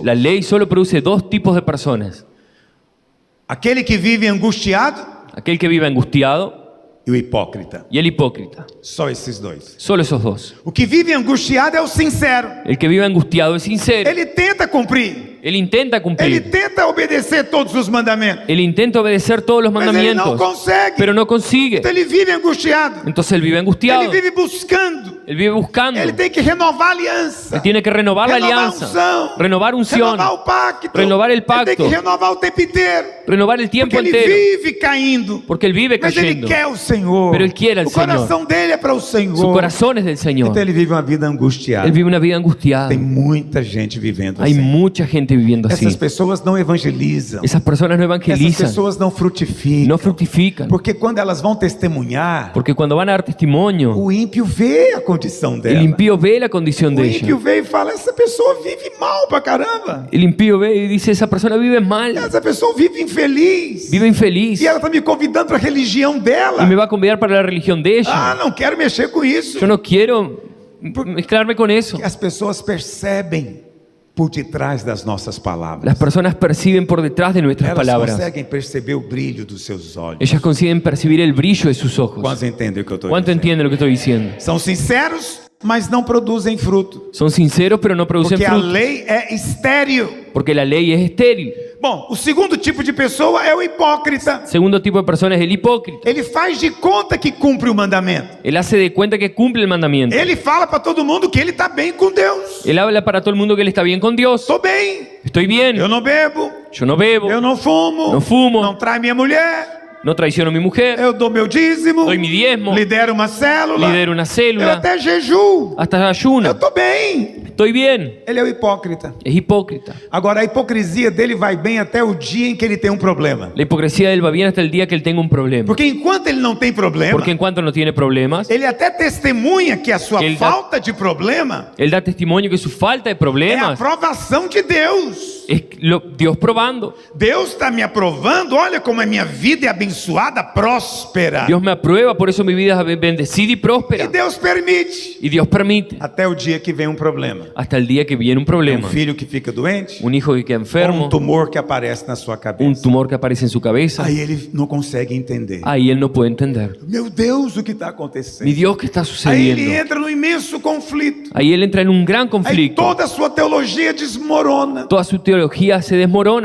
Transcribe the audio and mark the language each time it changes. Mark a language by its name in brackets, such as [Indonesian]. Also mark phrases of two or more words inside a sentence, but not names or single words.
[Spanish] La ley solo produce dos tipos de personas. [Portuguese] Aquele que vive angustiado [Spanish] Aquel que vive angustiado [Portuguese] e o hipócrita. [Spanish] y el hipócrita. [Portuguese] Só esses dois. [Spanish] Solo esos dos. [Portuguese] O que vive angustiado é o sincero. [Spanish] El que vive angustiado es sincero. [Portuguese] Ele tenta cumprir. [Spanish] Él intenta [Portuguese] Ele [Spanish] cumplir. [Portuguese] tenta obedecer todos os mandamentos. [Spanish] Él intenta obedecer todos los [Portuguese] Mas ele não [Spanish] mandamientos. [Portuguese] consegue. [Spanish] Pero no consigue. [Portuguese] Então ele vive angustiado. [Spanish] Entonces él vive angustiado. [Portuguese] Ele vive buscando. [Spanish] Él vive buscando. [Portuguese] Ele tem que renovar a aliança. [Spanish] Él tiene que renovar la [Portuguese] Renovar a [Spanish] alianza. [Portuguese] unção. [Spanish] Renovar unción. [Portuguese] Renovar o pacto. [Spanish] Renovar el [Portuguese] Ele tem [Spanish] pacto. [Portuguese] que renovar o tempo inteiro. [Spanish] Renovar el [Portuguese] Porque [Spanish] tiempo [Portuguese] ele [Spanish] entero. [Portuguese] vive caindo. [Spanish] Porque él vive [Portuguese] Mas ele [Spanish] cayendo. [Portuguese] quer o Senhor. [Spanish] Pero él quiere al [Portuguese] O coração dele é para o Senhor. [Spanish] Su corazón es del Señor. [Portuguese] Então ele vive uma vida angustiada. [Spanish] Él vive una vida angustiada. [Portuguese] Tem muita gente vivendo [Spanish] Hay [Portuguese] assim. [Spanish] mucha gente viviendo así. [Portuguese] Essas pessoas não evangelizam. [Spanish] Esas personas no [Portuguese] Essas [Spanish] evangelizan. [Portuguese] pessoas não frutificam. [Spanish] No fructifican. [Portuguese] Porque quando elas vão testemunhar, [Spanish] Porque cuando van a dar testimonio, [Portuguese] o ímpio vê a condição dela. [Spanish] el impío ve la condición [Portuguese] O [Spanish] de [Portuguese] ímpio [Spanish] ella. [Portuguese] vê e fala: essa pessoa vive mal pra caramba. [Spanish] El impío ve y dice, esa persona vive mal. [Portuguese] Essa pessoa vive infeliz. [Spanish] Vive infeliz. [Portuguese] E ela está me convidando para a religião dela. [Spanish] Y me va a convidar para la religión de [Portuguese] Ah, [Spanish] ella. [Portuguese] não quero mexer com isso. [Spanish] Yo no quiero mezclarme con eso. [Portuguese] As pessoas percebem por detrás das nossas palavras. [Spanish] Las personas perciben por detrás de nuestras [Portuguese] Elas [Spanish] palabras. [Portuguese] conseguem perceber o brilho dos seus olhos. [Spanish] Ellas consiguen percibir el brillo de sus ojos. [Portuguese] Quantos entendem o que eu estou [Spanish] ¿Cuánto [Portuguese] dizendo? [Spanish] entienden lo que estoy diciendo? [Portuguese] São sinceros, mas não produzem fruto. [Spanish] Son sinceros pero no producen [Portuguese] Porque a [Spanish] fruto. [Portuguese] lei é estéril. [Spanish] Porque la ley es estéril. [Portuguese] Bom, o segundo tipo de pessoa é o hipócrita. [Spanish] Segundo tipo de persona es el hipócrita. [Portuguese] Ele faz de conta que cumpre o mandamento. [Spanish] Él hace de cuenta que cumple el mandamiento. [Portuguese] Ele fala para todo mundo que ele está bem com Deus. [Spanish] Él habla para todo el mundo que él está bien con Dios. [Portuguese] Estou bem. [Spanish] Estoy bien. [Portuguese] Eu não bebo. [Spanish] Yo no bebo. [Portuguese] Eu não fumo. Não fumo. Não trai minha mulher. [Spanish] No traiciono a mi mujer. [Portuguese] Eu dou meu dízimo. [Spanish] Doy mi diezmo. [Portuguese] Lidero uma célula. [Spanish] Lidero una [Portuguese] Eu [Spanish] célula. [Portuguese] até jejuo. [Spanish] Hasta [Portuguese] Eu [Spanish] ayuno. [Portuguese] estou bem. [Spanish] Estoy bien. [Portuguese] Ele é o hipócrita. [Spanish] Es hipócrita. [Portuguese] Agora, a hipocrisia dele vai bem até o dia em que ele tem um problema. [Spanish] La hipocresía de él va bien hasta el día que él tenga un problema. [Portuguese] Porque enquanto ele não tem problema, Porque en cuanto no tiene problemas, ele até testemunha que a sua Ele dá- falta de problema [Spanish] él da testimonio que su falta de [Portuguese] é a [Spanish] problemas [Portuguese] aprovação de Deus. [Spanish] es Dios probando. [Portuguese] Deus está me aprovando. Olha como a minha vida é abençoada, próspera. [Spanish] Dios me aprueba, por eso mi vida es bendecida y [Portuguese] E [Spanish] próspera. [Portuguese] Deus permite. [Spanish] Y Dios permite [Portuguese] Até o dia que vem um problema. [Spanish] hasta el día que viene un [Portuguese] Um [Spanish] problema. [Portuguese] filho que fica doente. [Spanish] Un hijo que queda [Portuguese] Ou [Spanish] enfermo, [Portuguese] um tumor que aparece na sua [Spanish] un [Portuguese] cabeça. [Spanish] tumor que aparece en su cabeza. [Portuguese] Aí ele não consegue entender. [Spanish] Ahí él no puede entender. [Portuguese] Meu Deus, o que está [Spanish] Mi [Portuguese] acontecendo? [Spanish] Dios, ¿qué está [Portuguese] Aí ele [Spanish] sucediendo? [Portuguese] entra no imenso conflito. [Spanish] Ahí él entra en un gran [Portuguese] Aí [Spanish] conflicto. [Portuguese] toda a sua teologia desmorona. [Spanish] Toda su teología se desmorona